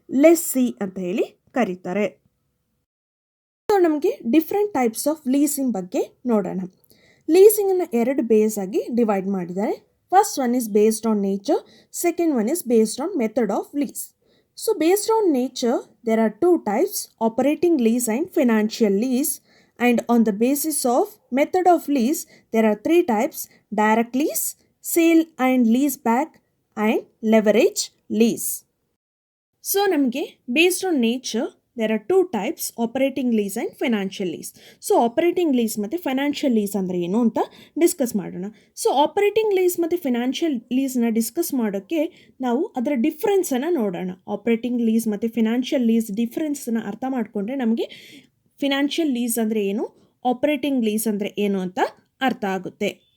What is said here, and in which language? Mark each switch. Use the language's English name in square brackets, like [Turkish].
[Kannada] Lessee ಅಂತ ಹೇಳಿ ಕರೀತಾರೆ. ಸೊ ನಮಗೆ ಡಿಫ್ರೆಂಟ್ ಟೈಪ್ಸ್ ಆಫ್ ಲೀಸಿಂಗ್ ಬಗ್ಗೆ ನೋಡೋಣ. ಲೀಸಿಂಗನ್ನು 2 ಬೇಸ್ ಆಗಿ ಡಿವೈಡ್ ಮಾಡಿದ್ದಾರೆ. [English] First one is based on nature, second one is based on method of lease. So based on nature there are 2 types, operating lease and financial lease. And on the basis of method of lease, there are 3 types: direct lease, sale and lease back, and leverage lease. So, namge based on nature, there are 2 types: operating lease and financial lease. So, operating lease [Kannada] ಮತ್ತೆ financial lease ಅಂದರೆ ಏನು ಅಂತ discuss ಮಾಡೋಣ. So operating lease ಮತ್ತು financial ಲೀಸ್ನ discuss ಮಾಡೋಕ್ಕೆ ನಾವು ಅದರ ಡಿಫ್ರೆನ್ಸನ್ನು ನೋಡೋಣ. ಆಪರೇಟಿಂಗ್ ಲೀಸ್ ಮತ್ತು ಫಿನಾನ್ಷಿಯಲ್ ಲೀಸ್ ಡಿಫ್ರೆನ್ಸನ್ನು ಅರ್ಥ ಮಾಡಿಕೊಂಡ್ರೆ ನಮಗೆ ಫಿನಾನ್ಷಿಯಲ್ ಲೀಸ್ ಅಂದರೆ ಏನು, ಆಪರೇಟಿಂಗ್ ಲೀಸ್ ಅಂದರೆ ಏನು ಅಂತ ಅರ್ಥ ಆಗುತ್ತೆ.